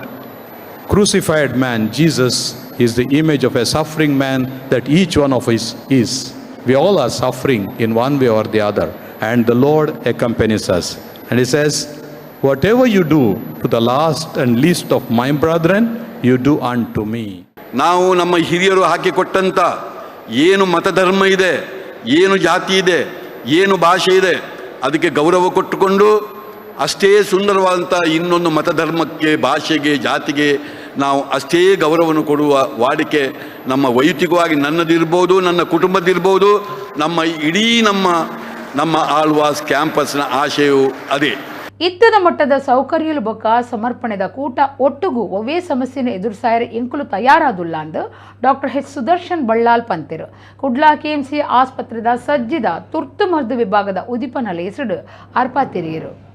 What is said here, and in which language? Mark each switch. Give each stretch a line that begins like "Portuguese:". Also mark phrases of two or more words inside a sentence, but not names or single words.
English: Crucified man, Jesus, is the image of a suffering man that each one of us is. We all are suffering in one way or the other, and the Lord accompanies us. And He says, whatever you do to the last and least of my brethren, you do unto me.
Kannada: ನಾವು ನಮ್ಮ ಹಿರಿಯರು ಹಾಕಿಕೊಟ್ಟಂಥ ಏನು ಮತಧರ್ಮ ಇದೆ, ಏನು ಜಾತಿ ಇದೆ, ಏನು ಭಾಷೆ ಇದೆ, ಅದಕ್ಕೆ ಗೌರವ ಕೊಟ್ಟುಕೊಂಡು ಅಷ್ಟೇ ಸುಂದರವಾದಂಥ ಇನ್ನೊಂದು ಮತಧರ್ಮಕ್ಕೆ ಭಾಷೆಗೆ ಜಾತಿಗೆ ನಾವು ಅಷ್ಟೇ ಗೌರವವನ್ನು ಕೊಡುವ ವಾಡಿಕೆ ನಮ್ಮ ವೈಯಕ್ತಿಕವಾಗಿ ನನ್ನದಿರ್ಬೋದು, ನನ್ನ ಕುಟುಂಬದಿರ್ಬೋದು, ನಮ್ಮ ಇಡೀ ನಮ್ಮ ಆಳ್ವಾಸ್ ಕ್ಯಾಂಪಸ್ನ ಆಶಯವು ಅದೇ.
Tulu: ಇತ್ತದ ಮಟ್ಟದ ಸೌಕರ್ಯಲು ಬೊಕ್ಕ ಸಮರ್ಪಣೆದ ಕೂಟ ಒಟ್ಟುಗೂ ಒವ್ವೇ ಸಮಸ್ಯೆನ ಎದುರಿಸಾಯರ ಎಂಕುಲು ತಯಾರಾದುಲ್ಲ ಅಂದು ಡಾಕ್ಟರ್ ಎಚ್ ಸುದರ್ಶನ್ ಬಳ್ಳಾಲ್ ಪಂತೆರು ಕುಡ್ಲಾ ಕೆಎಂಸಿ ಆಸ್ಪತ್ರೆದ ಸಜ್ಜಿದ ತುರ್ತು ಮರ್ದು ವಿಭಾಗದ ಉದಿಪನಲ ಹೆಸರು ಅರ್ಪಾತಿರಿಯರು.